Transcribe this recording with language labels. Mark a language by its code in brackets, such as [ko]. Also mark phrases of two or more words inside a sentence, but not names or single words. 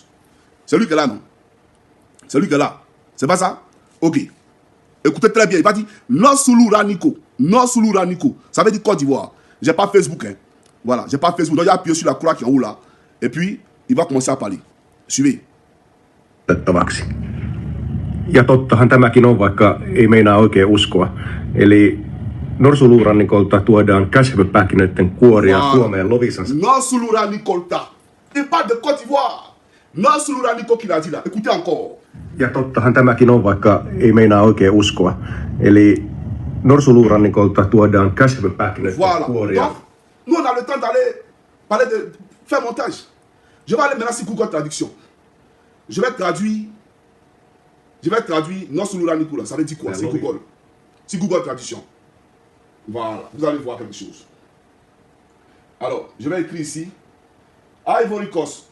[fr] C'est lui qui est là, non? C'est lui qui est là. C'est pas ça? Ok. Écoutez très bien. Il va dire Nord Suluraniko. Nord Suluraniko. Ça veut dire Côte d'Ivoire. J'ai pas Facebook. Hein. Voilà. J'ai pas Facebook. Donc, il a appuyé sur la croix qui est en haut là. Et puis, il va commencer à parler. Suivez. [fi] Ja tottahan tämäkin on, vaikka ei meinaa oikein uskoa. Eli Norsuluurannikolta tuodaan käshypähkinöiden kuoria Suomeen Lovisansa. Norsulurannikolta. [fr] Il parle de Côte d'Ivoire. Norsuluraniko qui l'a dit là. Écoutez encore. [fi] Ja tottahan tämäkin on, vaikka ei meinaa oikein uskoa. Eli Norsuluurannikolta tuodaan käshypähkinöiden kuoria. [fr] Donc, nous on a le temps d'aller parler de faire montage. Je vais aller maintenant sur Google Traduction. Je vais traduire Norsuluraniko là. Ça veut dire quoi? C'est Google. C'est Google Traduction. Voilà. Vous allez voir quelque chose. Alors, je vais écrire ici Ivory Coast.